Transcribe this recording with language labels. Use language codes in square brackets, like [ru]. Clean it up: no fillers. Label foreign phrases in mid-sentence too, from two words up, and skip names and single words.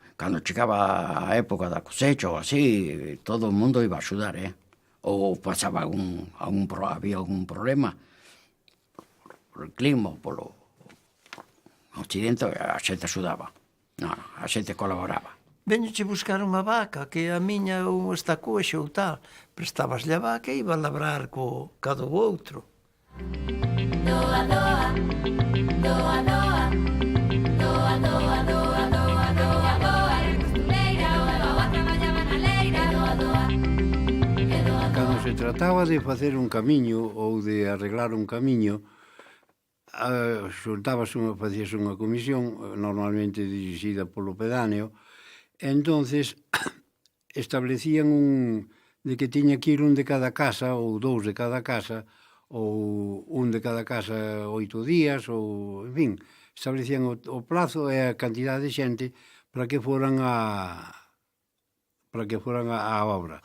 [gl] Cando chegaba a época da cosecha ou así, todo o mundo iba a axudar, Ou pasaba había algún problema por el clima, polo accidente, a xente axudaba. A xente colaboraba. Veñoche buscar unha vaca, que a miña ou está coxa ou tal. Prestabaslle a vaca e iba a labrar co do outro. Doa, doa, doa, doa, doa, doa, doa, doa, doa, doa, costureira, doa, traballaba na leira, doa, doa, doa. Cando se trataba de facer un camiño ou de arreglar un camiño, facíase unha comisión, normalmente dirixida polo pedáneo, entonces establecían de que tiña que ir un de cada casa ou dous de cada casa ou un de cada casa 8 días ou, en fin, establecían o plazo e a cantidad de xente para que foran a obra.